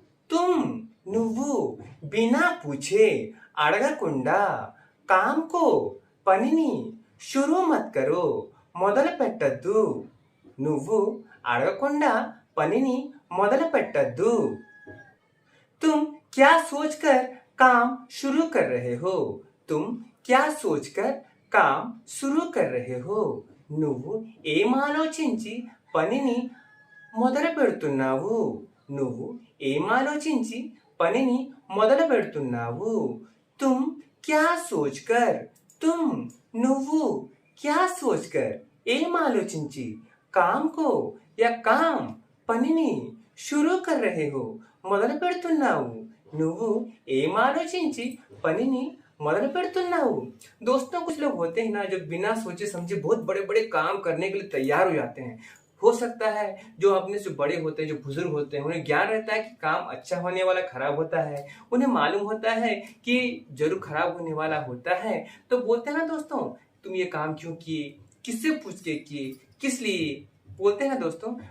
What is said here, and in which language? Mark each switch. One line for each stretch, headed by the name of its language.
Hindi: तुम
Telugu: నువ్వు
Hindi: बिना पूछे
Telugu: అడగకుండా
Hindi: काम को
Telugu: పనిని
Hindi: शुरू मत करो
Telugu: మొదలు పెట్టద్దు. నువ్వు అడగకుండా పనిని మొదలు పెట్టద్దు.
Hindi: तुम क्या सोचकर काम शुरू कर रहे हो? तुम क्या सोचकर काम शुरू कर रहे हो?
Telugu: నువ్వు ఏం ఆలోచించి పనిని మొదలు పెడుతున్నావు? నువ్వు ఏం ఆలోచించి పనిని మొదలు పెడుతున్నావు?
Hindi: तुम क्या सोचकर, तुम
Telugu: నువ్వు
Hindi: क्या सोचकर
Telugu: ఏం ఆలోచించి
Hindi: काम को या काम
Telugu: పనిని
Hindi: शुरू कर रहे हो
Telugu: మొదలు పెడుతున్నావు? నువ్వు ఏం ఆలోచించి పనిని మొదలు పెడుతున్నావు?
Hindi: दोस्तों कुछ लोग होते हैं ना जो बिना सोचे समझे बहुत बड़े बड़े काम करने के लिए तैयार हो जाते हैं। हो सकता है जो अपने से बड़े होते हैं, जो बुजुर्ग होते हैं, उन्हें ज्ञान रहता है कि काम अच्छा होने वाला खराब होता है, उन्हें मालूम होता है कि जरूर खराब होने वाला होता है, तो बोलते हैं ना दोस्तों तुम ये काम क्यों किए, किससे पूछ के किए, किस लिए, बोलते हैं ना दोस्तों।